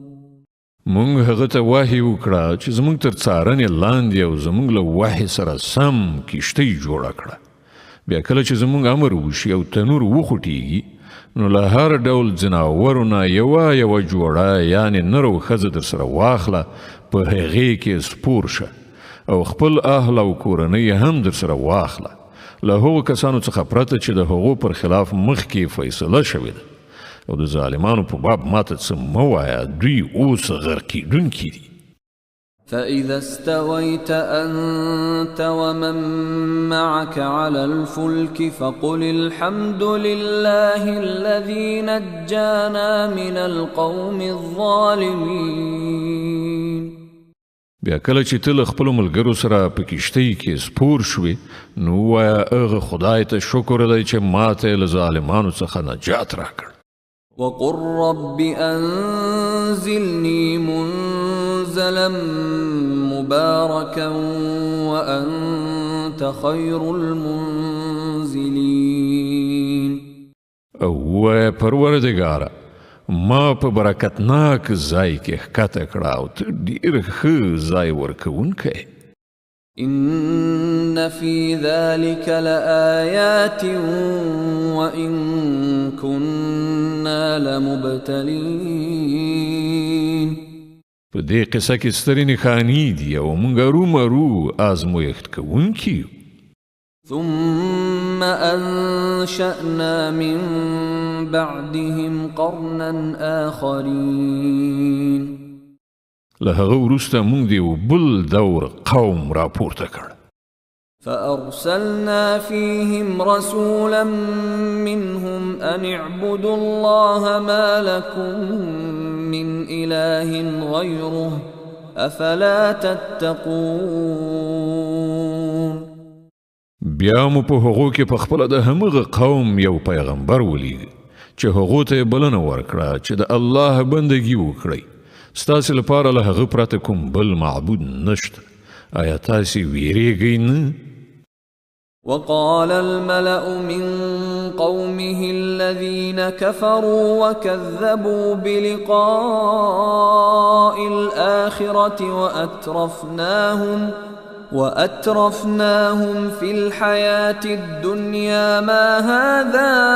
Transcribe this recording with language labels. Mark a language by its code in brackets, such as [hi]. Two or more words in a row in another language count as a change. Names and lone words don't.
[ps] مونږ هغه ته وحی وکړه چې زمونږ تر څارنې لاندې او زمونږ له وحی سره سم کښتۍ جوړه کړه. بیا کله چې زمونږ امر وشي او تنور وخوټېږي نو له هر ډول ځناورو نه یوه جوړه یعنې نر او ښځه در سره واخله، په هغې کې سپور شه او خپل اهل او کورنۍ هم در سره واخله، له هغو کسانو څخه پرته چې د هغو پر خلاف مخکې فیصله شوې ده. او د ظالمانو په باب ماته څه مه وایه، دوی اوس غرقېدونکي دي. [ar] فإذا استويت أنت ومن معك على الفلك فقل الحمد لله الذي نجانا من القوم الظالمين. [ps] بیا کله چې ته له خپلو ملګرو سره په کښتۍ کې سپور شوې نو ووایه هغه خدای ته شکر دی چې ماته له ظالمانو څخه نجات راکړ. [ar] وقل رب أنزلني منزلا مباركا وأنت خير المنزلين. [ps] او ووایه پروردګاره ما په برکتناک ځای کې ښکته کړه او ته ډېر ښه ځای ورکوونکی. [ar] إن في ذلك لآيات وإن كنا لمبتلين. [ps] په دې قصه کې سترې نښانې دي او موږ ارومرو ازمویښت کوونکي یو. [ar] ثم أنشأنا من بعدهم قرنا آخرين. [ps] له هغه وروسته موږ د یو بل دور قوم راپورته کړ. [ar] فأرسلنا فيهم رسولا منهم أن اعبدوا الله ما لكم من إله غيره أفلا تتقون. [ps] بیا مو په هغو کې په خپله د همغه قوم یو پیغمبر ولیږه چې هغو ته یې بلنه ورکړه چې د الله بندګي وکړئ، ستاسې لپاره له هغه پرته کوم بل معبود نشته. آیا تاسې ویریږئ نه؟ [ar] وقال الملأ من قومه الذين كفروا وكذبوا بلقاء الآخرة وأترفناهم في الحياة الدنيا ما هذا